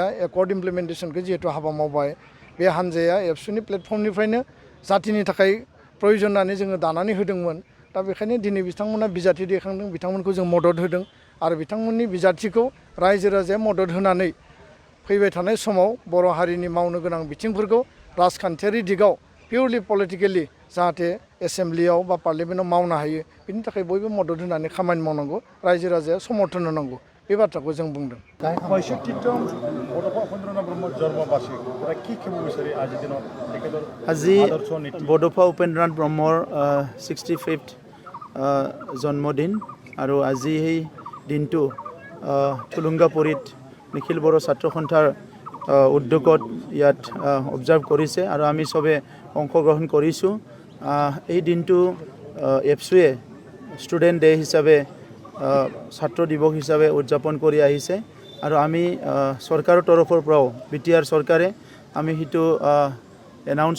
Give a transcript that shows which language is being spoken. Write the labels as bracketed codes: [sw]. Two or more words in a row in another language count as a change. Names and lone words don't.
[en] accord implementation [brx] जिहेतु हाबा मावबाय बे हान्जाया एबसुनि प्लेटफर्मनिफ्रायनो जातिनि थाखाय प्रयजन होननानै जोङो दानानै होदोंमोन दा बेखायनो दिनै बिथांमोना बिजाथि दैखांदों बिथांमोनखौ जों मदद होदों आरो बिथांमोननि बिजाथिखौ रायजो राजाया मदद होनानै फैबाय थानाय समाव बर' हारिनि मावनो गोनां बिथिंफोरखौ राजखान्थियारि दिगाव [en] purely politically [brx] जाहाथे एसेम्ब्लियाव बा पार्लियामेन्टआव मावनो हायो बिनि थाखाय बयबो मदद होनानै खामानि मावनांगौ रायजो राजाया समर्थन होनांगौ बे बाथ्राखौ जों बुंदों [as] 65তম বড'ফা উপেন্দ্ৰনাথ ব্ৰহ্মৰ জন্মবাৰ্ষিক কি ক'ব বিচাৰি আজিৰ দিনত তেখেতৰ আজি আদৰ্শ নীতি বড'ফা উপেন্দ্ৰনাথ ব্ৰহ্মৰ 65th জন্মদিন আৰু আজি সেই দিনটো থুলুংগাপুৰীত নিখিল বড়ো ছাত্ৰ সন্থাৰ উদ্যোগত ইয়াত অবজাৰ্ভ কৰিছে আৰু আমি চবে অংশগ্ৰহণ কৰিছোঁ এই দিনটো এপছুৱে [en] student day [as] হিচাপে ছাত্ৰ দিৱস হিচাপে উদযাপন কৰি আহিছে আৰু আমি চৰকাৰৰ তৰফৰ পৰাও BTR চৰকাৰে আমি সেইটো এনাউন্স